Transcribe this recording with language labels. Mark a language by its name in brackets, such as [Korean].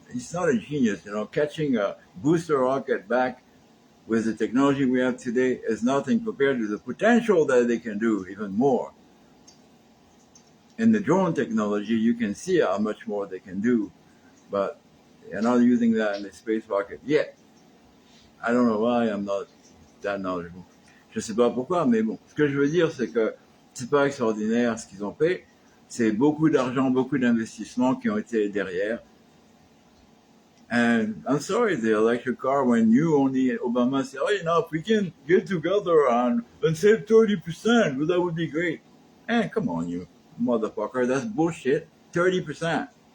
[English] He's not a genius, catching a booster rocket back with the technology we have today is nothing compared to the potential that they can do, even more. In the drone technology, you can see how much more they can do, but they're not using that in the space rocket yet. I don't know why I'm not that knowledgeable. [French] Je sais pas pourquoi, mais bon. Ce que je veux dire, c'est que c'est pas extraordinaire ce qu'ils ont fait. C'est beaucoup d'argent, beaucoup d'investissements qui ont été derrière. [English] And I'm sorry, the electric car, when Obama said, if we can get together and save 30%, well, that would be great. Come on, you motherfucker, that's bullshit. 30%.